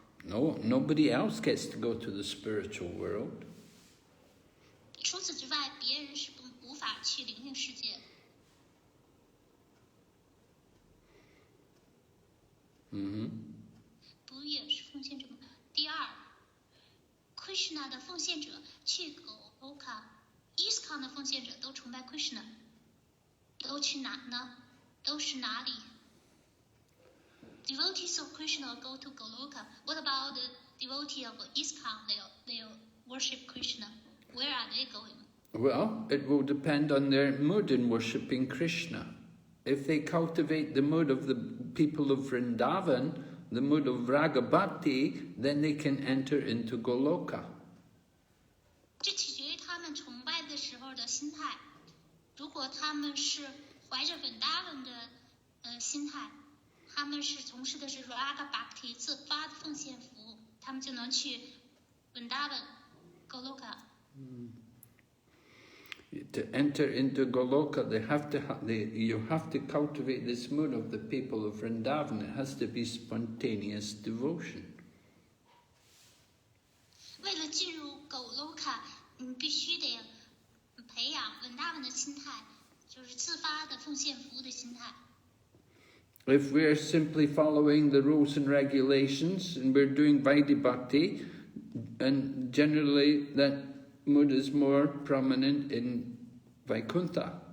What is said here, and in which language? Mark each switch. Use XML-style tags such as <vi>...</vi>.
<en>No, nobody else gets to go to the spiritual world.</en> <zh>除此之外，别人是无法去灵性世界。不也是奉献者吗？第二 ，Krishna 的奉献者去Goloka，ISKCON 的奉献者都崇拜 Krishna， 都去哪呢？都是哪里</zh> <en>？Devotees of Krishna go to Goloka. What about the devotee of ISKCON? They worship Krishna. Where are they going? Well, it will depend on their mood in worshipping Krishna. If they cultivate the mood of the people of Vrindavan, the mood of Raga Bhakti, then they can enter into Goloka.</en> <zh>这取决于他们崇拜的时候的心态。如果他们是怀着 Vrindavan 的心态，他们是从事的是 Raga Bhakti 自发的奉献服务，他们就能去 Vrindavan Goloka。</zh> <en>To enter into Goloka, you have to cultivate this mood of the people of Vrindavan. It has to be spontaneous devotion.</en> <zh>为了进入 Goloka， 你必须得培养 Vrindavan 的心态，就是自发的奉献服务的心态。</zh> <en>If we're simply following the rules and regulations and we're doing Vaidhi Bhakti, and generally that mood is more prominent in Vaikuntha.</en>